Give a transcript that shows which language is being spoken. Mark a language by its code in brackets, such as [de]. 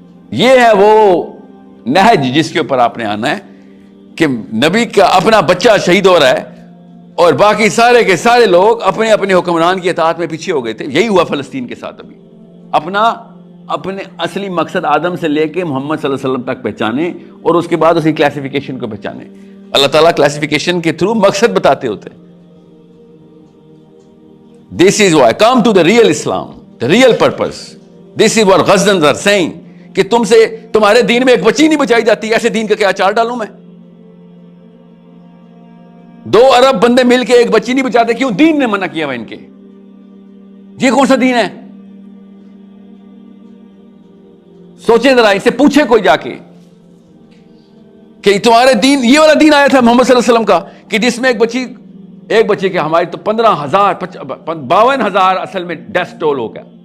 [ur] یہ ہے وہ نہج جس کے اوپر آپ نے آنا ہے کہ نبی کا اپنا بچہ شہید ہو رہا ہے اور باقی سارے کے سارے لوگ اپنے اپنے حکمران کی اطاعت میں پیچھے ہو گئے تھے. یہی ہوا فلسطین کے ساتھ. ابھی اپنے اصلی مقصد آدم سے لے کے محمد صلی اللہ علیہ وسلم تک پہچانے اور اس کے بعد اس کی کلاسیفیکیشن کو پہچانے. اللہ تعالیٰ کلاسیفیکیشن کے تھرو مقصد بتاتے ہوتے ہیں. [en] This is why come to the real Islam, the real purpose. This is what Ghazans are saying [ur] کہ تمہارے دین میں ایک بچی نہیں بچائی جاتی. ایسے دین کا کیا اچار ڈالوں میں؟ 2 ارب بندے مل کے ایک بچی نہیں بچاتے. کیوں؟ دین نے منع کیا ہوا ان کے. یہ کون سا دین ہے؟ سوچیں ذرا, اس سے پوچھے کوئی جا کے کہ تمہارے دین, یہ والا دین آیا تھا محمد صلی اللہ علیہ وسلم کا کہ جس میں ایک بچے کے ہماری تو 15,000 52,000 اصل میں ڈیتھ ٹول ہو گیا.